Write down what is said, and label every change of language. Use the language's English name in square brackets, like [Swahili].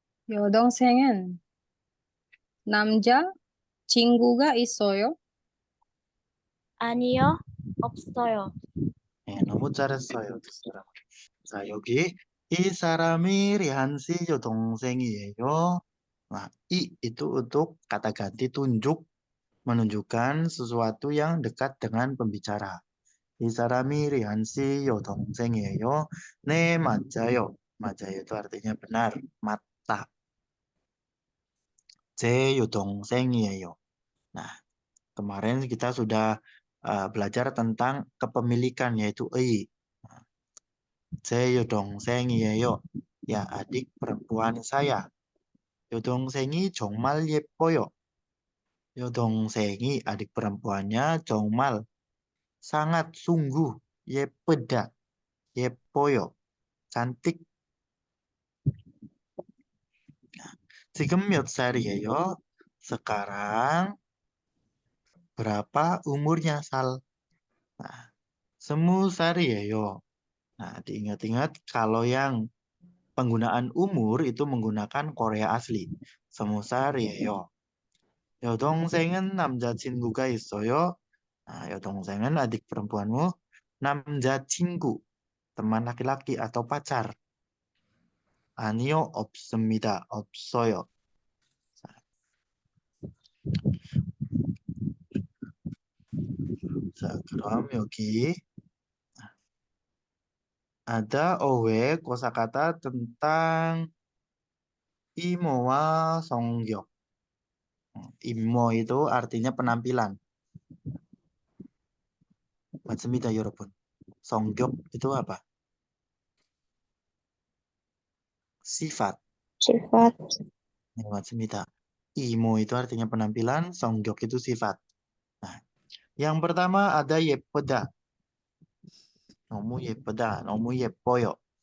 [Korean] 여동생은 남자 친구가 있어요? 아니요, 없어요. 네, 너무 잘했어요. 두 사람. 자, 여기 이 사람이 리한 씨 여동생이에요. [Indonesian] Nah, I itu untuk kata ganti tunjuk menunjukkan sesuatu yang dekat dengan pembicara. [Korean] 이 사람이 리한 씨 여동생이에요. 네, 맞아요. [Indonesian] 맞아요 itu artinya benar, mata. [Korean] 제 여동생이에요. [Indonesian] Nah, kemarin kita sudah belajar tentang kepemilikan yaitu 의. [Korean] 제 여동생이에요. [Indonesian] Ya, adik perempuan saya. [Korean] 여동생이 정말 예뻐요. [Indonesian] 여동생이 adik perempuannya 정말 sangat sungguh 예쁘다. [Korean] 예뻐요. cantik. 지금 몇 살이에요? [Indonesian] Sekarang berapa umurnya Sal? Nah, [Korean] 스무살이에요. [Indonesian] Nah, diingat-ingat kalau yang penggunaan umur itu menggunakan Korea asli. [Korean] 스무살이에요. 여동생은 남자친구가 있어요. [Indonesian] Nah, 여동생은 adik perempuanmu. 남자친구, teman laki-laki atau pacar. [Korean] 아니요, 없습니다. 없어요. 자, 그럼 여기 [Indonesian] ada owe kosakata tentang imowa songyok. Imo itu artinya penampilan. [Korean] 맞습니다, 여러분. [Indonesian] songyok itu apa? Sifat. Sifat. Ya, 맞습니다. Imo itu artinya penampilan, songyok itu sifat. Nah, yang pertama ada 예쁘다. [Korean] 너무 예쁘다, 너무 예뻐요.